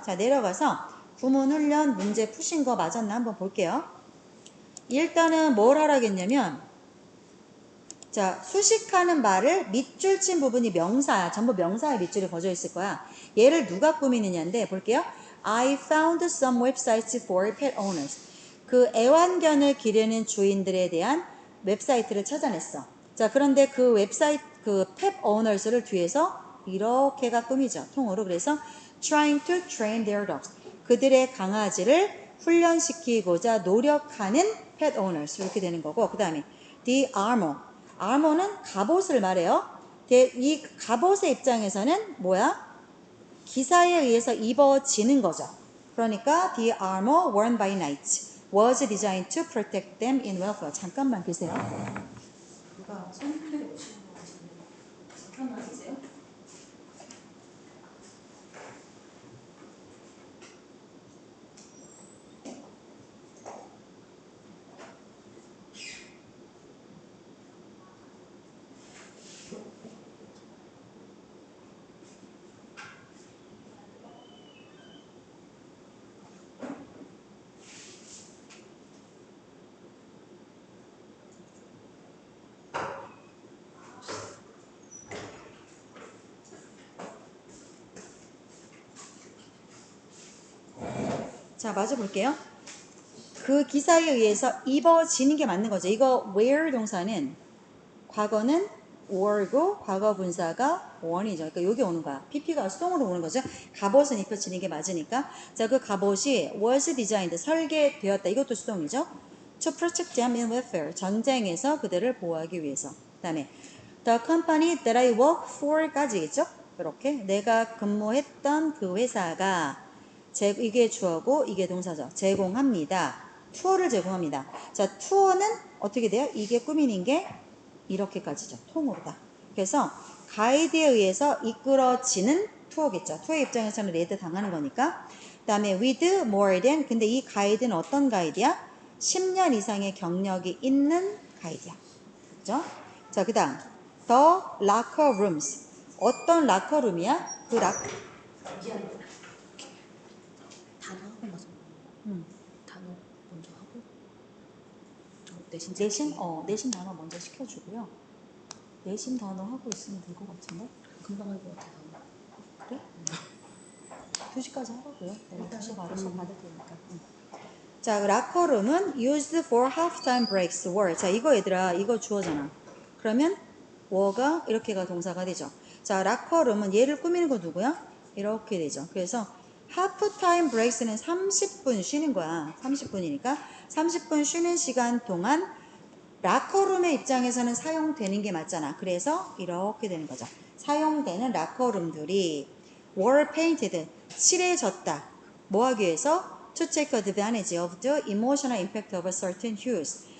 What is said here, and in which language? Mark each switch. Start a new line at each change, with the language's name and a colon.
Korean: 자, 내려가서 구문 훈련 문제 푸신 거 맞았나 한번 볼게요. 일단은 뭘 하라겠냐면 자, 수식하는 말을 밑줄 친 부분이 명사야. 전부 명사에 밑줄이 거져 있을 거야. 얘를 누가 꾸미느냐인데 볼게요.
English: I found some websites for pet owners.
Korean: 그 애완견을 기르는 주인들에 대한 웹사이트를 찾아냈어. 자, 그런데 그 웹사이트 그 pet owners를 뒤에서 이렇게가 꾸미죠. 통으로. 그래서
English: trying to train their dogs.
Korean: 그들의 강아지를 훈련시키고자 노력하는 pet owners 이렇게 되는 거고 그 다음에
English: the armor.
Korean: armor는 갑옷을 말해요. 이 갑옷의 입장에서는 뭐야? 기사에 의해서 입어지는 거죠. 그러니까
English: the armor worn by knights was designed to protect them in warfare.
Korean: 잠깐만 계세요. 누가 손님들이 오시는 거 같은데 잠깐만 계세요. 자, 마저 볼게요. 그 기사에 의해서 입어지는 게 맞는 거죠. 이거 wear 동사는 과거는 were고 과거 분사가 one이죠. 그러니까 여기 오는 거야. pp가 수동으로 오는 거죠. 갑옷은 입혀지는 게 맞으니까. 자, 그 갑옷이
English: was designed
Korean: 설계되었다. 이것도 수동이죠.
English: To protect them in warfare
Korean: 전쟁에서 그들을 보호하기 위해서. 그다음에
English: the company that I work for까지겠죠.
Korean: 이렇게 내가 근무했던 그 회사가 이게 주어고 이게 동사죠. 제공합니다. 투어를 제공합니다. 자, 투어는 어떻게 돼요? 이게 꾸미는 게 이렇게까지죠. 통으로다. 그래서 가이드에 의해서 이끌어지는 투어겠죠. 투어의 입장에서는 레드 당하는 거니까. 그 다음에
English: with more than
Korean: 근데 이 가이드는 어떤 가이드야? 10년 이상의 경력이 있는 가이드야. 그죠? 자, 그 다음
English: the locker rooms
Korean: 어떤 라커룸이야? 그 단어하고 맞아. 단어 먼저 하고 내신 내신 단어 먼저 시켜주고요. 내신 단어 하고 있으면 될 것 같은데? 금방 할 것 같아서. 그래? 2시까지 하라고요. 내가 2시 바로 수업 받을 테니까. 자, 라커룸은
English: used for half-time breaks were.
Korean: 자, 이거 얘들아, 이거 주어잖아. 그러면 were가 이렇게가 동사가 되죠. 자, 라커룸은 얘를 꾸미는 거 누구야? 이렇게 되죠. 그래서 half-time breaks는 30분 쉬는 거야. 30분이니까 30분 쉬는 시간 동안 라커룸의 입장에서는 사용되는 게 맞잖아. 그래서 이렇게 되는 거죠. 사용되는 라커룸들이
English: were painted,
Korean: 칠해졌다. 뭐 하기 위해서?
English: To take advantage of the emotional impact of a certain hues.